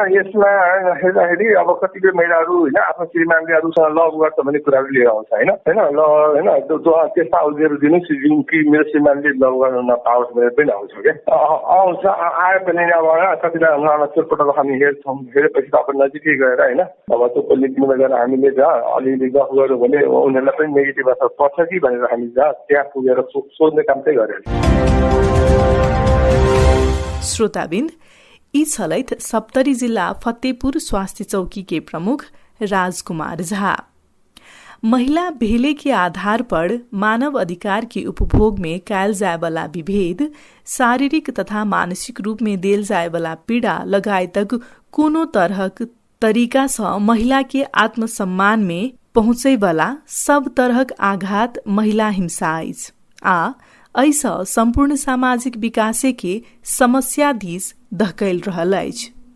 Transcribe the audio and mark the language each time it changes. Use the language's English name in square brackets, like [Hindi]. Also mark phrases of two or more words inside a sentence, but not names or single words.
[Nepali] यसमा हेर्दाखेरि अब कतिपय महिलाहरू हैन आफ्नो श्रीमानले अरूसँग लभ गर्छ भन्ने कुराहरू लिएर आउँछ हैन त्यस्ता अवधिहरू दिनुहोस् जुन कि मेरो श्रीमानले लभ गर्न नपाओस् भनेर पनि आउँछ क्या आउँछ आयो पनि अब कतिजना अनुहारमा चोटपटक हामी हेर्छौँ, हेरेपछि त अब नजिकै गएर हैन अब त्यो पोलिक्लिनिकमा गएर हामीले अलिअलि गफ गऱ्यौँ भने उनीहरूलाई पनि नेगेटिभ असर पर्छ कि भनेर हामी त्यहाँ पुगेर सोध्ने काम चाहिँ गरेर। [Maithili] श्रोताबिन्द, यी छलैत सप्तरी जिला फतेहपुर स्वास्थ्य चौकी के प्रमुख राजकुमार झा। महिला भेले के आधार पर मानव अधिकार के उपभोग में कायल जाय वाला विभेद, शारीरिक तथा मानसिक रूप में देल जाय वाला पीड़ा लगायतक कोनो तरहक तरीका से महिला के आत्मसम्मान में पहुंचे वाला सब तरहक आघात महिला हिंसा अछि आ ऐसा संपूर्ण सामाजिक विकासे के समस्या दिस धकेल रहल अछि।